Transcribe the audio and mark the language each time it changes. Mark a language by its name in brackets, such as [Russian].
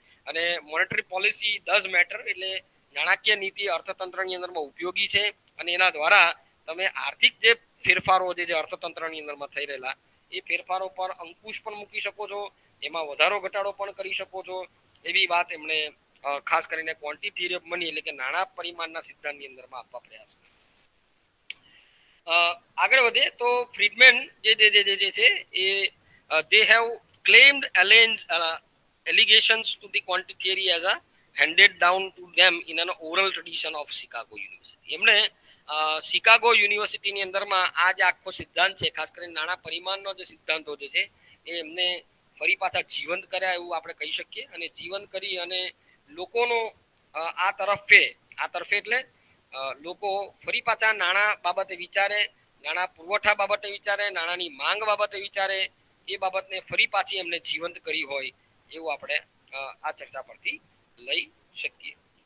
[Gujarati] અને [English] monetary policy does matter, [Gujarati] એટલે નાણાકીય નીતિ અર્થતંત્રની અંદરમાં ઉપયોગી છે અને એના દ્વારા તમે આર્થિક જે ફેરફારો જે અર્થતંત્રની અંદરમાં થઈ રહેલા એ ફેરફારો પર અંકુશ પણ મૂકી શકો છો, એમાં વધારો ઘટાડો પણ કરી શકો છો એવી વાત એમણે ખાસ કરીને ક્વોન્ટિટી થિયરી ઓફ મની એટલે કે નાણાં પરિમાણના સિદ્ધાંતની અંદરમાં આપવા પ્રયાસ. આગળ વધે તો ફ્રીડમેન જે છે એ [English] they have claimed allegations to the quantity theory as a handed down to them in an oral tradition of Chicago University. [Gujarati] એમણે શિકાગો યુનિવર્સિટીની અંદરમાં આ જે આખો સિદ્ધાંત છે, ખાસ કરીને નાણાં પરિમાણનો જે સિદ્ધાંતો જે છે એ એમને ફરી પાછા જીવંત કર્યા એવું આપણે કહી શકીએ. અને જીવંત કરી અને લોકોનો આ તરફે એટલે લોકો ફરી પાછા નાણાં બાબતે વિચારે, નાણાં પુરવઠા બાબતે વિચારે, નાણાંની માંગ બાબતે વિચારે, એ બાબતને ફરી પાછી એમને જીવંત કરી હોય એવું આપણે આ ચર્ચા પરથી લઈ શકીએ.